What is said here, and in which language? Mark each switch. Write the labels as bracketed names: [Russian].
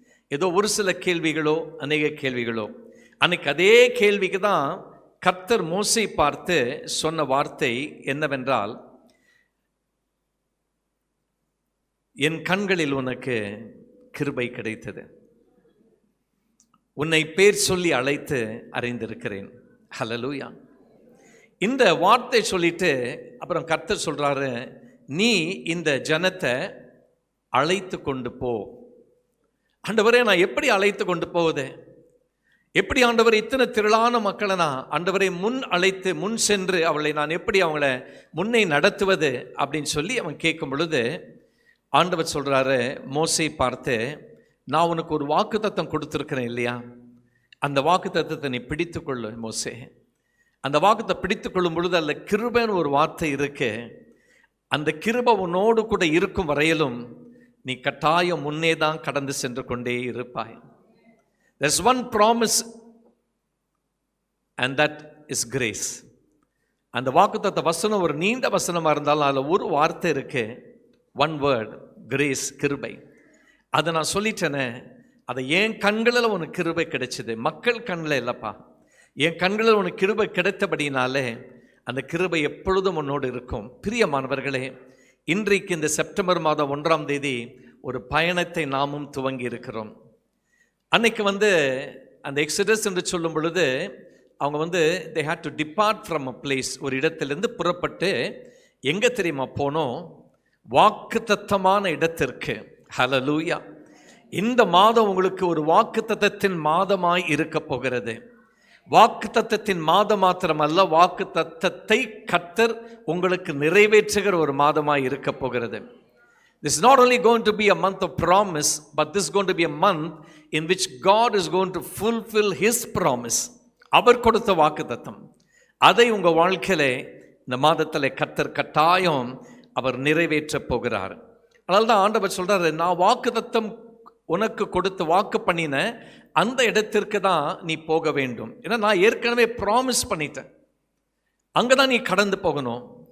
[Tamil] ஏதோ ஒரு சில கேள்விகளோ அநேக கேள்விகளோ. அன்னைக்கு அதே கேள்விக்கு தான் கர்த்தர் மோசே பார்த்து சொன்ன வார்த்தை என்னவென்றால், என் கண்களில் உனக்கு கிருபை கிடைத்தது, உன்னை பேர் சொல்லி அழைத்து அறிந்திருக்கிறேன். ஹல்லேலூயா. இந்த வார்த்தை சொல்லிட்டு அப்புறம் கர்த்தர் சொல்றாரு, நீ இந்த ஜனத்தை அழைத்து கொண்டு போ. ஆண்டவரே, நான் எப்படி அழைத்து கொண்டு போவது? எப்படி ஆண்டவரே இத்தனை திரளான மக்களை நான் ஆண்டவரை முன் அழைத்து முன் சென்று அவளை நான் எப்படி அவங்கள முன்னே நடத்துவது அப்படின்னு சொல்லி அவன் கேட்கும் பொழுது, ஆண்டவர் சொல்றாரு மோசே பார்த்து, நான் உனக்கு ஒரு வாக்குத்தத்தம் கொடுத்துருக்கிறேன் இல்லையா, அந்த வாக்குத்தத்தத்தை நீ பிடித்துக்கொள்ளு மோசே. அந்த வாக்குத்தை பிடித்துக்கொள்ளும் பொழுது அதில் கிருபைன்னு ஒரு வார்த்தை இருக்கு. அந்த கிருபை உன்னோடு கூட இருக்கும் வரையிலும் நீ கட்டாயம் முன்னே தான் கடந்து சென்று கொண்டே இருப்பாய். [English] There's one promise and that is grace. [Tamil] அந்த வாக்குத்தத்த வசனம் ஒரு நீண்ட வசனமா இருந்தாலும் அதில் ஒரு வார்த்தை இருக்கு, ஒன் வேர்ட், கிரேஸ், கிருபை. அதை நான் சொல்லிட்டேனே, அதை என் கண்களில் உனக்கு கிருபை கிடைச்சது, மக்கள் கண்ணில் இல்லைப்பா, என் கண்களில் உனக்கு கிருபை கிடைத்தபடினாலே அந்த கிருபை எப்பொழுதும் உன்னோடு இருக்கும். பிரியமானவர்களே, இன்றைக்கு இந்த செப்டம்பர் மாதம் 1ஆம் தேதி ஒரு பயணத்தை நாமும் துவங்கி இருக்கிறோம். அன்னைக்கு அந்த எக்ஸடஸ் என்று சொல்லும் பொழுது அவங்க [English] they had to depart from a place, [Tamil] ஒரு இடத்திலிருந்து புறப்பட்டு எங்கே தெரியுமா போனோம்? வாக்குத்தத்தமான இடத்திற்கு. ஹல்லேலூயா! இந்த மாதம் உங்களுக்கு ஒரு வாக்குத்தத்தத்தின் மாதமாய் இருக்க போகிறது. வாக்குத்தத்தத்தின் மாதம் மாத்திரமல்ல, வாக்குத்தத்தத்தை கர்த்தர் உங்களுக்கு நிறைவேற்றுகிற ஒரு மாதமாய் இருக்க போகிறது. [English] This is not only going to be a month of promise, but this is going to be a month in which God is going to fulfill His promise. [Tamil] அவர் கொடுத்த வாக்குத்தத்தம், அதை உங்கள் வாழ்க்கையிலே இந்த மாதத்தில் கர்த்தர் கட்டாயம் அவர் நிறைவேற்ற போகிறார். அதனால தான் ஆண்டவர் சொல்றாரு, நான் வாக்குத்தத்தம் உனக்கு கொடுத்து வாக்கு பண்ணின அந்த இடத்திற்கு தான் நீ போக வேண்டும். ஏன்னா நான் ஏற்கனவே ப்ராமிஸ் பண்ணிட்டேன், அங்கே தான் நீ கடந்து போகணும்.